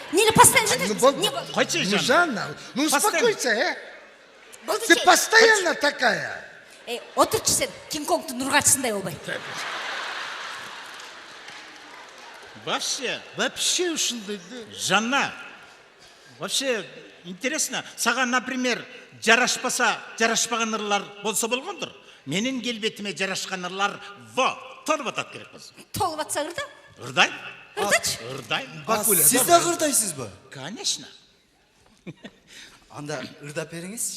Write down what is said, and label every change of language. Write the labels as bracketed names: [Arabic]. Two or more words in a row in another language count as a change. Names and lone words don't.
[Kyrgyz] Эмне постоянно? Койчу [Russian] Ну, Жанна, ну успокойся, Ты Ты постоянно такая. [Kyrgyz] Отурчу сен, Кинг-Конгдун ургачысындай болбой. Вообще ушундай. Жанна, [Russian] вообще интересно, саған, например, [Kyrgyz] жарашпаган ырлар болсо болгондур. Менин келбетиме жарашкан ырлар толуп атат керек болсо. Толуп атса ырда? Ырдайм. Ырдачы? Ырдайм. Сиз да ырдайсызбы? Конечно. Анда ырдап бериңизчи.